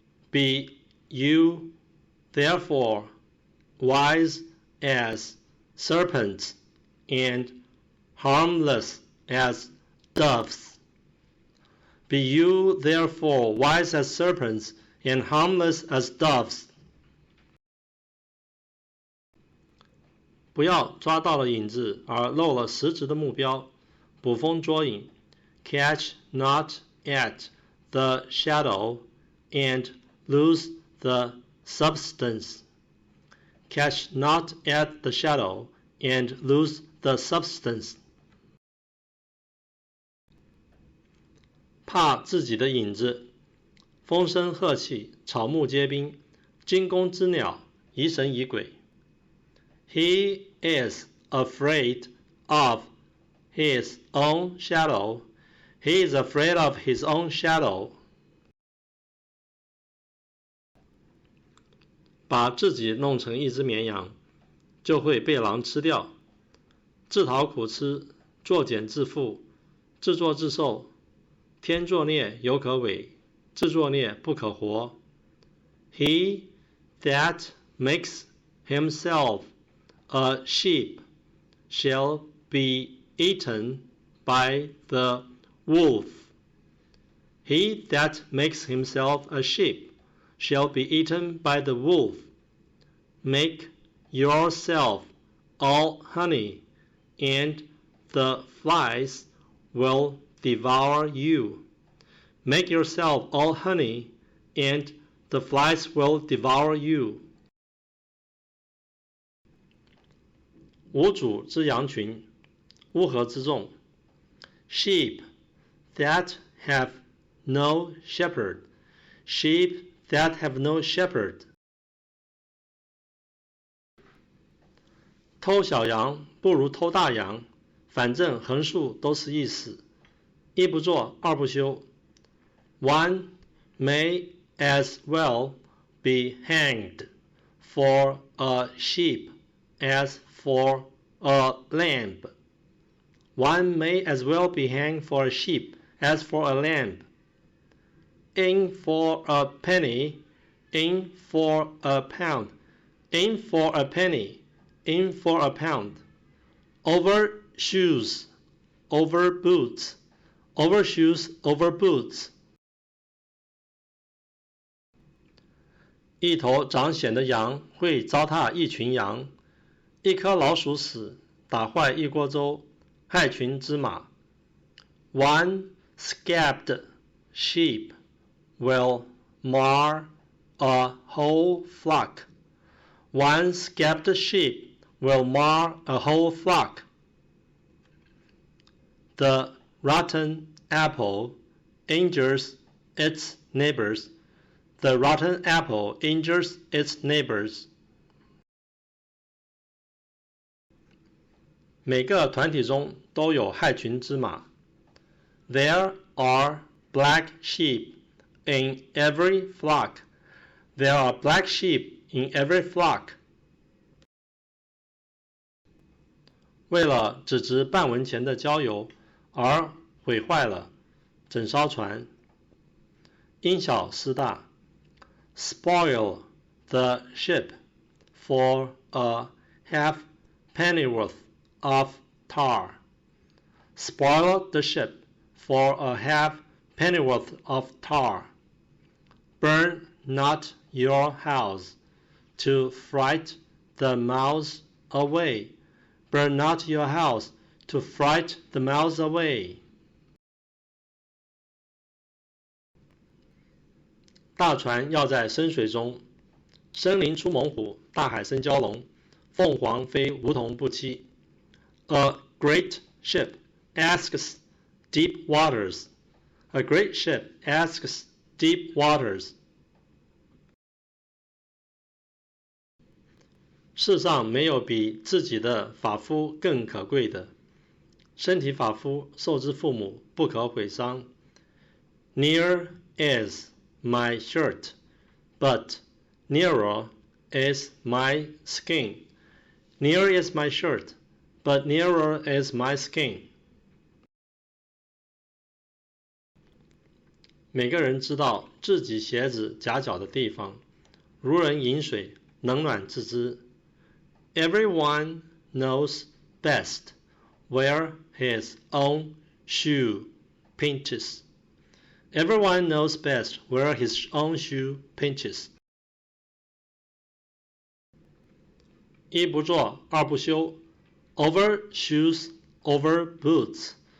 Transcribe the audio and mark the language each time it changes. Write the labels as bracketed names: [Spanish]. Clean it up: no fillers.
[English] Be you therefore wise as serpents and harmless as doves. Be you therefore wise as serpents and harmless as doves. [Chinese] 不要抓到了影子而漏了实质的目标，捕风捉影。 [English] Catch not at the shadow and lose the substance. Catch not at the shadow and lose the substance. [Chinese] 怕自己的影子，风声鹤唳，草木皆兵，惊弓之鸟，疑神疑鬼。 [English] He is afraid of his own shadow. He is afraid of his own shadow. [Chinese] 把自己弄成一只绵羊，就会被狼吃掉。自讨苦吃，作茧自缚，自作自受。天作孽犹可违，自作孽不可活。 [English] He that makes himself a sheep shall be eaten by the wolf. He that makes himself a sheep shall be eaten by the wolf. Make yourself all honey, and the flies will devour you. Make yourself all honey, and the flies will devour you. [Chinese] 无主之羊群，乌合之众。 [English] Sheep that have no shepherd. Sheep that have no shepherd. [Chinese] 偷小羊不如偷大羊，反正横竖都是一死。一不做二不休。 [English] One may as well be hanged for a sheep as for a lamb. One may as well be hanged for a sheep as for a lamb. In for a penny, in for a pound, in for a penny, in for a pound. Over shoes, over boots, over shoes, over boots. [Chinese] 一头长癣的羊会糟蹋一群羊，一颗老鼠屎打坏一锅粥，害群之马。 [English] One scabbed sheep will mar a whole flock. One scabbed sheep will mar a whole flock. The rotten apple injures its neighbors. The rotten apple injures its neighbors. [Chinese] 每个团体中都有害群之马。 [English] There are black sheep in every flock. There are black sheep in every flock. [Chinese] 为了只值半文钱的郊游而毁坏了整艘船。因小失大。 [English] Spoil the ship for a half pennyworth of tar. Spoil the ship for a half pennyworth of tar. Burn not your house to fright the mouse away. Burn not your house to fright the mouse away. [Chinese] 大船要在深水中，森林出猛虎，大海生蛟龙，凤凰飞梧桐不栖。 [English] A great ship asks deep waters. A great ship asks deep waters. [Chinese] 世上没有比自己的发肤更可贵的，身体发肤受之父母，不可毁伤。 [English] Near is my shirt, but nearer is my skin. Near is my shirt, but nearer is my skin. [Chinese] 每个人知道自己鞋子夹脚的地方，如人饮水，冷暖自知。 [English] Everyone knows best where his own shoe pinches. Everyone knows best where his own shoe pinches. [Chinese] 一不做二不休 [English] Over shoes, over boots.